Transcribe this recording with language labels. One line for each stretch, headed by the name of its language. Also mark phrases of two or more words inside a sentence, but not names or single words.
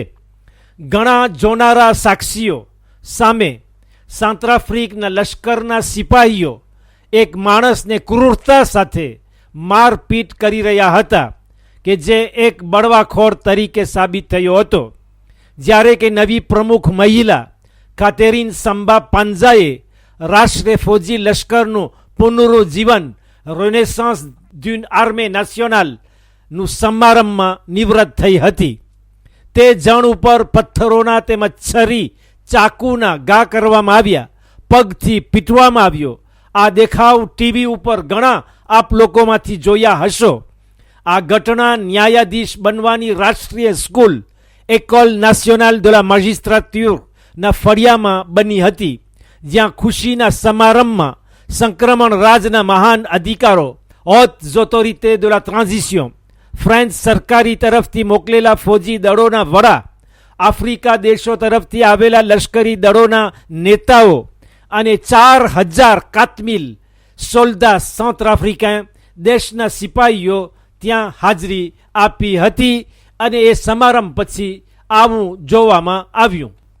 Gujarati: ઘણા જોનારા સાક્ષીઓ સામે સાઉથ આફ્રિકના લશ્કરના સિપાહીઓ એક માણસને ક્રૂરતા સાથે મારપીટ કરી રહ્યા હતા કે જે એક બળવાખોર તરીકે સાબિત થયો હતો. જ્યારે કે નવી પ્રમુખ મહિલા કાતેરીન સંબા પાંજાએ રાષ્ટ્રીય ફૌજી લશ્કરનું પુનરુજીવન
French: renaissance d'une armée nationale
Gujarati: નું સમારંભમાં નિવૃત્ત થઈ હતી. તે જણ ઉપર પથ્થરોના તેમજ છરી ચાકુના ઘા કરવામાં આવ્યા. પગથી પીટવામાં આવ્યો. આ દેખાવ ટીવી ઉપર ઘણા આપ લોકોમાંથી જોયા હશો. આ ઘટના ન્યાયાધીશ બનવાની રાષ્ટ્રીય સ્કૂલ એકોલ નાશનલ de la magistrature ના ફળિયામાં બની હતી, જ્યાં ખુશીના સમારંભમાં સંક્રમણ રાજના મહાન અધિકારો
French: hautes autorités de la transition,
Gujarati: ફ્રેન્ચ સરકારી તરફથી મોકલેલા ફૌજી દળોના વડા, આફ્રિકા દેશો તરફથી આવેલા લશ્કરી દળોના નેતાઓ અને 4000
French: quatre mille soldats
Gujarati: સાઉથ આફ્રિકાન દેશના સિપાહીઓ ત્યાં હાજરી આપી હતી અને એ સમારંભ પછી આવું જોવામાં આવ્યું.